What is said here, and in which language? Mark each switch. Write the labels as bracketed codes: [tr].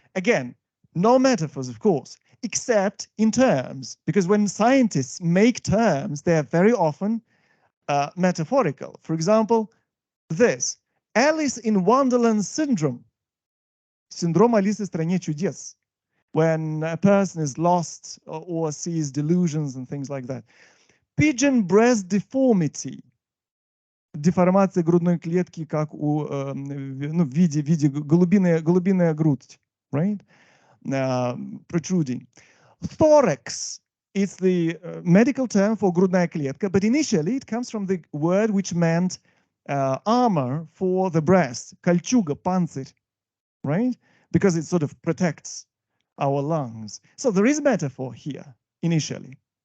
[en] Again, no metaphors, of course, except in terms, because when scientists make terms, they are very often metaphorical. For example, this, Alice in Wonderland syndrome, syndrome Alice [ru] в стране чудес, [en] when a person is lost or sees delusions and things like that. Pigeon breast deformity, [ru] деформация грудной клетки, как у, в виде голубиная грудь, [en] right? Protruding. Thorax, it's the medical term for [ru] грудная клетка, [en] but initially it comes from the word which meant armor for the breast, [ru] кольчуга, панцирь, [en] right? Because it sort of protects our lungs. So there is metaphor here initially.